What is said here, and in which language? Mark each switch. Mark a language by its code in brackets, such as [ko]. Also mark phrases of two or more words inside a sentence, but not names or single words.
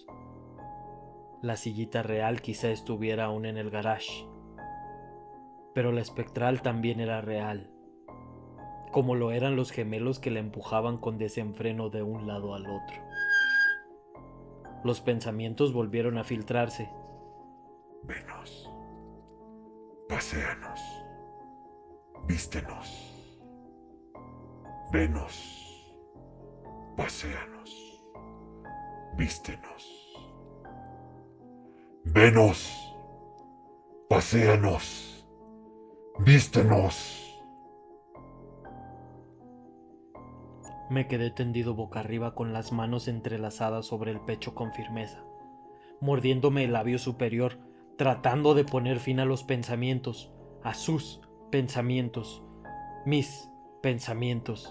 [es] La sillita real quizá estuviera aún en el garage. Pero la espectral también era real, como lo eran los gemelos que la empujaban con desenfreno de un lado al otro. Los pensamientos volvieron a filtrarse. Venos, paséanos, vístenos. Venos, paséanos, vístenos. Venos, paséanos, vístenos. Me quedé tendido boca arriba con las manos entrelazadas sobre el pecho con firmeza, mordiéndome el labio superior, tratando de poner fin a los pensamientos, a sus pensamientos, mis pensamientos.